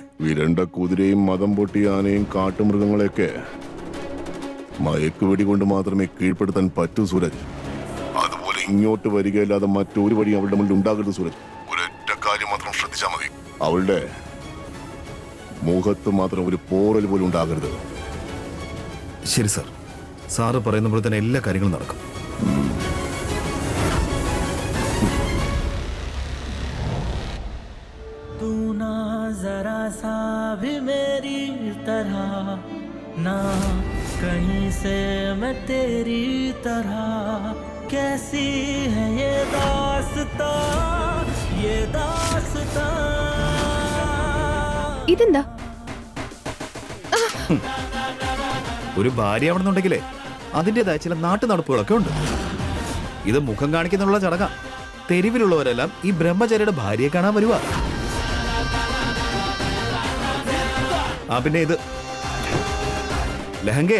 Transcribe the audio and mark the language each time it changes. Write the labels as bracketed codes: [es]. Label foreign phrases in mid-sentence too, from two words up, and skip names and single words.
[ml] വിരണ്ട കുതിരയും മതം പൊട്ടിയ ആനയും കാട്ടുമൃഗങ്ങളെയൊക്കെ മയക്കുവെടി കൊണ്ട് മാത്രമേ കീഴ്പ്പെടുത്താൻ പറ്റൂ സൂരജ്. അതുപോലെ ഇങ്ങോട്ട് വരികയല്ലാതെ മറ്റൊരു വഴി അവളുടെ മുന്നിൽ ഉണ്ടാകരുത് സൂരജ്. ഒരൊറ്റ കാര്യം മാത്രം ശ്രദ്ധിച്ചാൽ മതി, അവളുടെ മുഖത്ത് മാത്രം ഒരു പോറൽ പോലും ഉണ്ടാകരുത്. ശരി സർ, സാറ് പറയുന്ന പോലെ തന്നെ എല്ലാ കാര്യങ്ങളും നടക്കും. [hi] तू ना जरा सा भी मेरी तरह ना कहीं से मैं तेरी तरह कैसी है ये दास्तां ये दास्तां [ml] ഇതെന്താ? ഒരു ഭാര്യ ആവണമെന്നുണ്ടെങ്കിലേ അതിൻ്റെതായ ചില നാട്ടു നടപ്പുകളൊക്കെ ഉണ്ട്. ഇത് മുഖം കാണിക്കുന്നുള്ള ചടങ്ങാ. തെരുവിലുള്ളവരെല്ലാം ഈ ബ്രഹ്മചാരിയുടെ ഭാര്യയെ കാണാൻ വരുക. പിന്നെ ഇത് ലഹങ്കയാ.